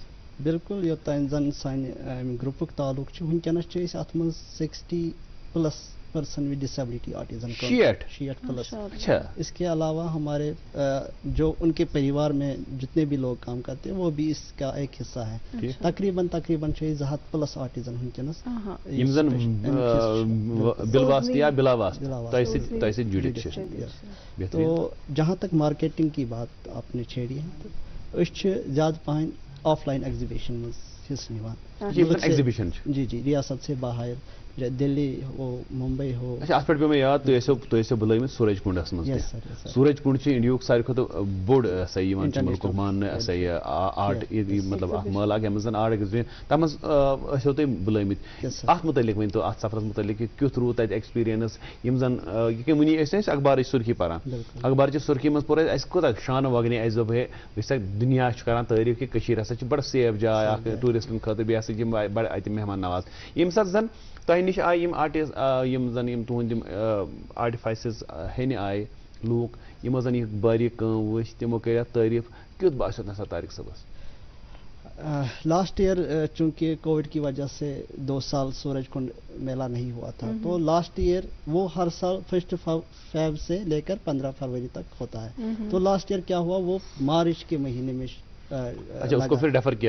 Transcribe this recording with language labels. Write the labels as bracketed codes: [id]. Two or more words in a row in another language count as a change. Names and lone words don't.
[ks] بالکل یوٚتانۍ زن سانہِ گرُپُک تعلق چھُ وٕنکٮ۪نس چھِ أسۍ اتھ منٛز 60+ [en] person with disability artisan [ks] 60+. [ur] اچھا اس کے علاوہ ہمارے جو ان کے پریوار میں جتنے بھی لوگ کام کرتے ہیں وہ بھی اس کا ایک حصہ ہے. [ks] تقریباً 200+ آرٹیزن ونکٮ۪نس یم زن بالواسطہ یا بلا واسطہ تۄہہِ سۭتۍ جُڑِتھ چھِ. [ur] تو جہاں تک مارکیٹنگ کی بات آپ نے چھیڑی ہے تو [ks] أسۍ چھِ زیادٕ پہن [en] offline exhibition [ks] منٛز حصہٕ نِوان. ایگزیبیشن [ur] جی جی ریاست سے باہر دلی ہو ممبئی ہو. [ks] اچھا ات پہ مے یاد تُہۍ ٲسِو بُلٲمٕتۍ سورج کُنڈس منٛز سورج کُنڈ چھُ انڈیہُک ساروی کھۄتہٕ بوٚڑ ہسا یِوان چھُ مُلکُک ماننہٕ ہسا یہِ آرٹ مطلب اکھ مٲلہٕ اکھ یتھ منٛز زن [en] art exhibition [ks] تتھ منٛز ٲسِو تُہۍ بُلٲمٕتۍ اتھ متعلق ؤنۍتو اتھ سفرس متعلق کیُتھ روٗد تتہِ ایکسپیرینس یِم زن یہِ وٕنی ٲسۍ أسۍ اخبارٕچ سُرخی پران اخبارچہِ سُرخی منٛز پوٚر اَسہِ کوٗتاہ شانہٕ وگنے اَسہِ دوٚپ ہے وٕچھ سا دُنیا چھُ کران تعریٖف کہِ کٔشیٖر ہسا چھِ بڑٕ سیف جاے اکھ ٹوٗرِسٹن خٲطرٕ بیٚیہِ ہسا چھِ یِم بڑٕ اَتہِ مہمان نواز. ییٚمہِ ساتہٕ زن تۄہہِ نِش آیہِ یِم یِم زن یِم تُہنٛدۍ یِم آرٹِفایسز ہیٚنہِ آیہِ لوٗکھ یِمو زن یہِ باریٖک کٲم وٕچھ تِمو کٔرۍ اتھ تعریٖف کیُتھ باسیو نسا طارق صٲبس. [en] last year [ur] چونکہ کووڈ کی وجہ سے 2 سال سورج کنڈ میلہ نہیں ہوا تھا تو [en] last year [ur] وہ ہر سال 1 فیب سے لے کر 15 فروری تک ہوتا ہے. تو [en] last year [ur] کیا ہوا وہ مارچ کے مہینے میں اچھا اس کو پھر ڈیفر کیا